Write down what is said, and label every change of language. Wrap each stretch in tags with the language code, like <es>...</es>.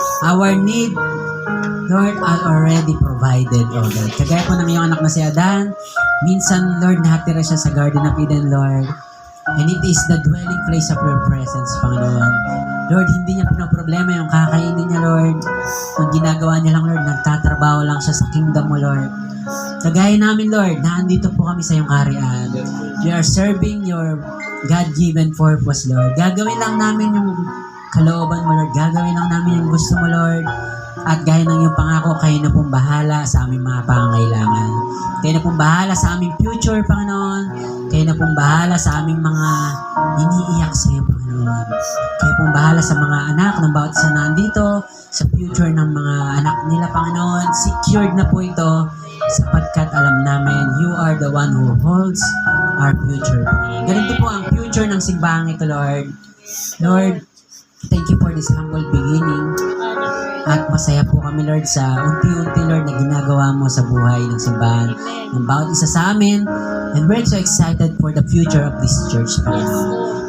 <en>Our need, Lord, are already provided, oh Lord.</en> <tl>Kagaya po ng iyong anak na si Adan, minsan, Lord, nakatira siya sa Garden of Eden, Lord.</tl> <en>And it is the dwelling place of your presence, Panginoon.</en> <tl>Lord, hindi niya pinoproblema yung kakainin niya, Lord. Ang ginagawa niya lang, Lord, nagtatrabaho lang siya sa kingdom mo, Lord. Kagaya namin, Lord, naandito po kami sa iyong kaharian.</tl> <en>We are serving your God-given purpose, Lord.</en> <tl>Gagawin lang namin yung kalooban mo, Lord. Gagawin lang namin yung gusto mo, Lord. At gaya ng iyong pangako, kayo na pong bahala sa aming mga pangangailangan. Kayo na pong bahala sa aming future, Panginoon. Kayo na pong bahala sa aming mga iniiyak sa iyo, Panginoon. Kayo pong bahala sa mga anak ng bawat isa na nandito, sa future ng mga anak nila, Panginoon. Secured na po ito sapagkat alam namin,</tl> <en>you are the one who holds our future.</en> <tl>Ganito po ang future ng simbahang ito, Lord.</tl> <en>Lord, thank you for this humble beginning.</en> <tl>At masaya po kami, Lord, sa unti-unti, Lord, na ginagawa mo sa buhay ng simbahan ng bawat isa sa amin.</tl> <en>And we're so excited for the future of this church, Panginoon.</en>